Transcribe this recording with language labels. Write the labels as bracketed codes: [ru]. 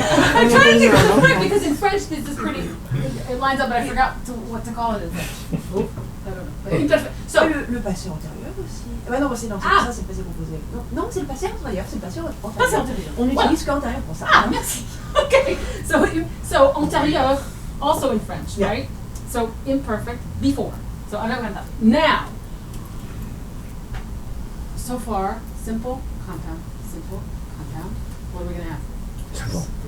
[en] I'm trying to get it correct because in French this is pretty. It lines up, but I forgot what to call it in French. Oh, I don't know. But imperfect. So [fr] Le passé antérieur aussi. Ouais, non, c'est non, Ah. ça c'est le passé composé. Non, c'est le passé antérieur, c'est le passé antérieur. Passé antérieur. On Voilà. utilise qu'antérieur pour ça. Ah, merci. Okay. [en] So antérieur also in French, Yeah. right? So imperfect before. So I don't have that. Now. So far, simple compound, simple compound. What are we gonna have? Simple.